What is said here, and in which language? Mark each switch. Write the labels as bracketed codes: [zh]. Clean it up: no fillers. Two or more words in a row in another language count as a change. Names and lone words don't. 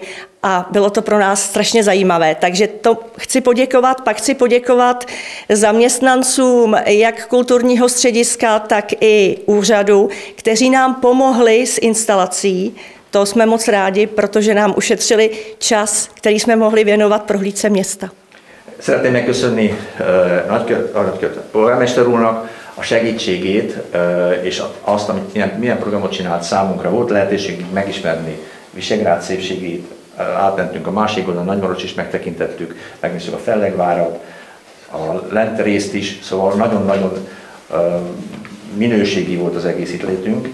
[cs] A bylo to pro nás strašně zajímavé. Takže to chci poděkovat, pak chci poděkovat zaměstnancům jak kulturního střediska, tak i úřadu, kteří nám pomohli s instalací. To jsme moc rádi, protože nám ušetřili čas, který jsme mohli věnovat prohlídce města. [hu] Szeretném megköszönni polgármester úrnak a segítségét, és azt, amit milyen programot csinált számunkra. Volt lehetőség megismerni Visegrád szépségét, átmentünk a másik oldalon, Nagymarocs is megtekintettük, megnéztük a Fellegvárat, a lent részt is, szóval nagyon-nagyon minőségi volt az egész itt létünk.